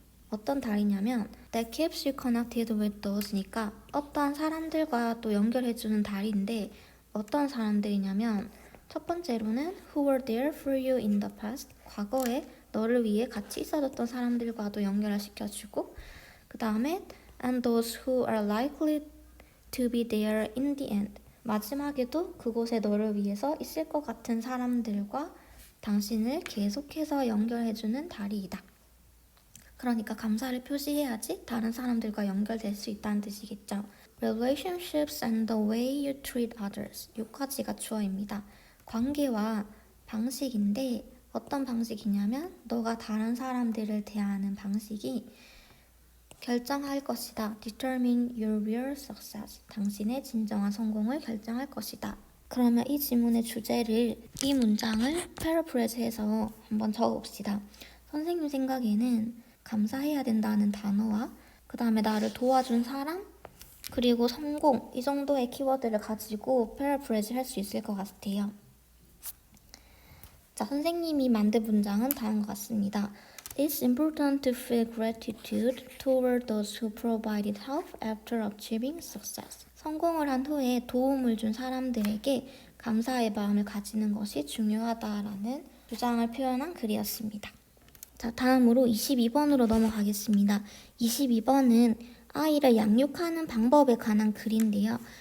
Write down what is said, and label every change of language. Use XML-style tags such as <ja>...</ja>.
<ko>어떤 다리냐면</ko> <en>that keeps you connected with those</en> <ko>니까 어떠한 사람들과 또 연결해주는 다리인데, 어떤 사람들이냐면 첫 번째로는</ko> <en>who were there for you in the past,</en> <ko>과거에 너를 위해 같이 있어줬던 사람들과도 연결을 시켜주고, 그 다음에</ko> <en>and those who are likely to be there in the end,</en> <ko>마지막에도 그곳에 너를 위해서 있을 것 같은 사람들과 당신을 계속해서 연결해주는 다리이다. 그러니까 감사를 표시해야지 다른 사람들과 연결될 수 있다는 뜻이겠죠.</ko> <en>Relationships and the way you treat others,</en> <ko>여기까지가 주어입니다. 관계와 방식인데 어떤 방식이냐면 너가 다른 사람들을 대하는 방식이 결정할 것이다.</ko> <en>Determine your real success,</en> <ko>당신의 진정한 성공을 결정할 것이다. 그러면 이 지문의 주제를, 이 문장을 패러프레이즈해서 한번 적어봅시다. 선생님 생각에는 감사해야 된다는 단어와 그 다음에 나를 도와준 사람, 그리고 성공, 이 정도의 키워드를 가지고 패러프레이즈 할 수 있을 것 같아요. 자, 선생님이 만든 문장은 다음과 같습니다.</ko> <en>It's important to feel gratitude toward those who provided help after achieving success.</en> <ko>성공을 한 후에 도움을 준 사람들에게 감사의 마음을 가지는 것이 중요하다라는 주장을 표현한 글이었습니다. 자, 다음으로 22번으로 넘어가겠습니다. 22번은 아이를 양육하는 방법에 관한 글인데요.</ko>